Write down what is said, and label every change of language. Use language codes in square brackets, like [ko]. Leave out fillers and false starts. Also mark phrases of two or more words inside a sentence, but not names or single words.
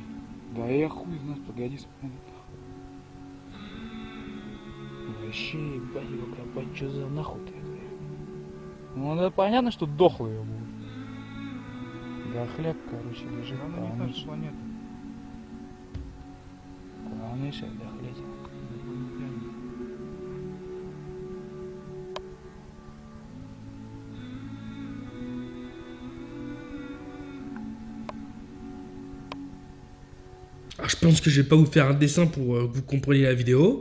[ru] да я хуй знает, погоди, смотри. Вообще, ебать его копать, что за нахуй-то? Ну, это понятно, что дохлый его будет. Дохляк, короче, лежит. Она не наша планета. Полнейшая дохлятина. [fr] Alors, je pense que je vais pas vous faire un dessin pour que vous compreniez la vidéo.